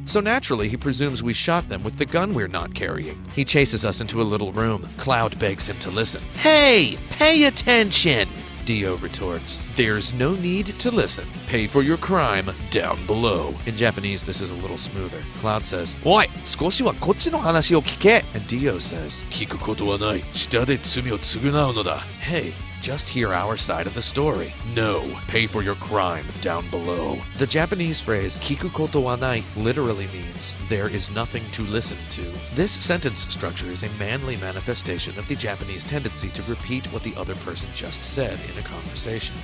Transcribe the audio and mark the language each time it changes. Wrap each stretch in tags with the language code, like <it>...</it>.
<en>So naturally, he presumes we shot them with the gun we're not carrying. He chases us into a little room. Cloud begs him to listen. Hey, pay attention! Dio retorts, there's no need to listen. Pay for your crime down below. In Japanese, this is a little smoother. Cloud says, Oi,</en> <ja>少しはこっちの話を聞け.</ja> <en>And Dio says,</en> <ja>聞くことはない。下で罪を償うのだ.</ja> <en>Hey, just hear our side of the story. No, pay for your crime down below. The Japanese phrase</en> <ja>kiku koto wa nai</ja> <en>literally means there is nothing to listen to. This sentence structure is a manly manifestation of the Japanese tendency to repeat what the other person just said in a conversation.</en>